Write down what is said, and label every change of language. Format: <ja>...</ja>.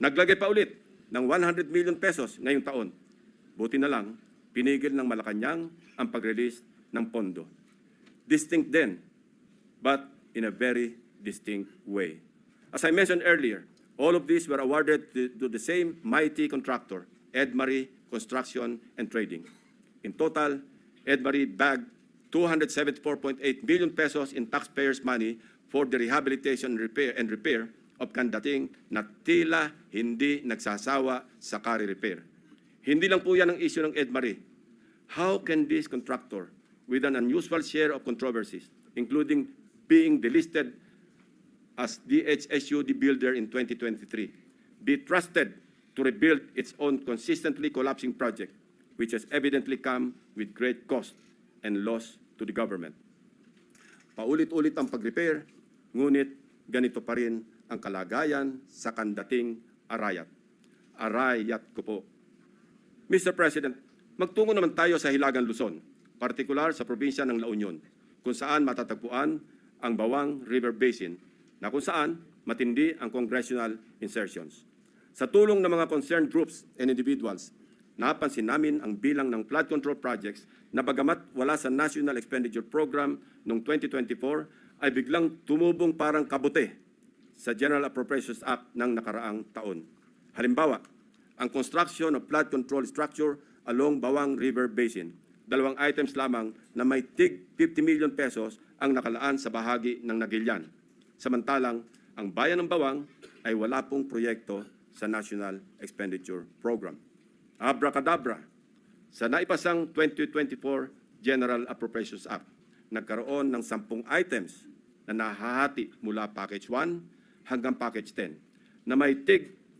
<tl>Naglagay pa ulit ng 100 million pesos ngayong taon. Buti na lang, pinigil ng Malacanang ang pag-release ng pondo.</tl> <en>Distinct then, but in a very distinct way. As I mentioned earlier, all of these were awarded to the same mighty contractor, Edmarie Construction and Trading. In total, Edmarie bagged 274.8 billion pesos in taxpayers' money for the rehabilitation and repair of Candating</en> <tl>na tila hindi nagsasawa sa kari-repair. Hindi lang po yan ang issue ng Edmarie.</tl> <en>How can this contractor, with an unusual share of controversies, including being delisted as DHSU the builder in 2023, be trusted to rebuild its own consistently collapsing project, which has evidently come with great cost and loss to the government?</en> <tl>Paulit-ulit ang pag-repair, ngunit ganito pa rin ang kalagayan sa Candating, Arayat. Arayat ko po. Mr. President, magtungo naman tayo sa Hilagang Luzon, partikular sa probinsya ng La Union, kung saan matatagpuan ang Bawang River Basin, na kung saan matindi ang congressional insertions. Sa tulong ng mga</tl> <en>concerned groups and individuals,</en> <tl>napansin namin ang bilang ng flood control projects na bagamat wala sa National Expenditure Program noong 2024 ay biglang tumubong parang kabute sa General Appropriations Act ng nakaraang taon. Halimbawa, ang</tl> <en>construction of flood control structure along Bawang River Basin.</en> <tl>2 items lamang na may tig 50 million pesos ang nakalaan sa bahagi ng Nagilian. Samantalang, ang bayan ng Bawang ay wala pong proyekto sa National Expenditure Program. Abracadabra, sa naipasang 2024 General Appropriations Act, nagkaroon ng 10 items na nahahati mula Package 1 hanggang Package 10 na may tig</tl>